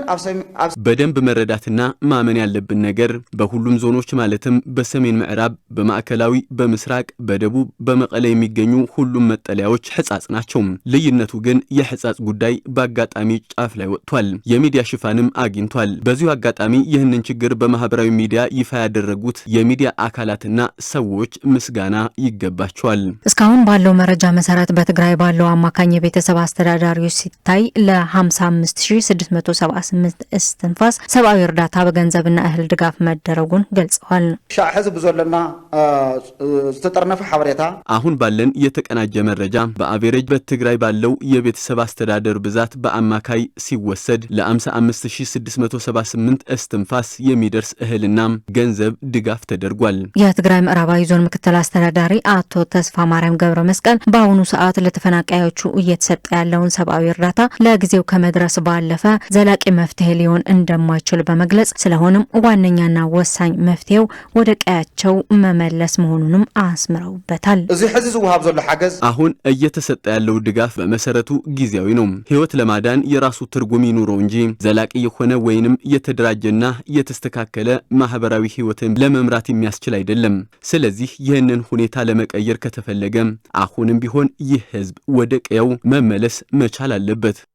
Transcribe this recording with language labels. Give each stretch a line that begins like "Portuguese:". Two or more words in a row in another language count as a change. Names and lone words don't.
Amharic: በደንብ መረዳትና ማመን ያለብን ነገር በሁሉም ዞኖች ማለትም በሰሜን ምዕራብ፣ በማዕከላዊ፣ በምስራቅ፣ በደቡብ፣ በመቀለ የሚገኙ ሁሉም መጠለያዎች ሕጻጽ ናቸው። ልዩነቱ ግን የሕጻጽ ጉዳይ በአጋጣሚ ጫፍ ላይ ወጥቷል፣ የሚዲያ ሽፋንም አግኝቷል። በዚሁ አጋጣሚ ይህንን ችግር በማህበራዊ ሚዲያ ይፋ ያደረጉት የሚዲያ አካላትና ሰዎች ምስጋና ይገባቸዋል። እስካሁን ባለው መረጃ መሰረት በትግራይ ባለው አማካኝ የቤተሰብ አስተዳዳሪዎች ሲታይ ለ556 ለ15678 እስትንፋስ ሰብአዊ እርዳታ በገንዘብና እህል ድጋፍ መደረጉን ገልጸዋል።
Tigrinya: ሻዕ ሕዝብ ዘለና ዝተጠርነፈ ሓበሬታ
Amharic: አሁን ባለን የተቀናጀ መረጃ በአቬሬጅ በትግራይ ባለው የቤተሰብ አስተዳደር ብዛት በአማካይ ሲወሰድ ለ55678 እስትንፋስ የሚደርስ እህልና ገንዘብ ድጋፍ ተደርጓል። የትግራይ ምዕራባዊ ዞን ምክትል አስተዳዳሪ አቶ ተስፋ ማርያም ገብረ መስቀል በአሁኑ ሰዓት ለተፈናቃዮቹ እየተሰጠ ያለውን ሰብአዊ እርዳታ ለጊዜው ከመድረስ ባለፈ ዘላቂ መፍትሄ ሊሆን እንደማይችል በመግለጽ ስለሆነም ዋነኛና ወሳኝ መፍትሄው ወደ ቀያቸው መመለስ መሆኑንም አስምረውበታል።
Tigrinya: እዚ ሕዚ ዝውሃብ ዘሎ ሓገዝ
Amharic: አሁን እየተሰጠ ያለው ድጋፍ በመሰረቱ ጊዜያዊ ነው። ህይወት ለማዳን የራሱ ትርጉም ይኑረው እንጂ ዘላቂ የሆነ ወይንም የተደራጀና የተስተካከለ ማህበራዊ ህይወትን ለመምራት የሚያስችል አይደለም። ስለዚህ ይህንን ሁኔታ ለመቀየር ከተፈለገ አሁንም ቢሆን ይህ ህዝብ ወደ ቀየው መመለስ መቻል አለበት።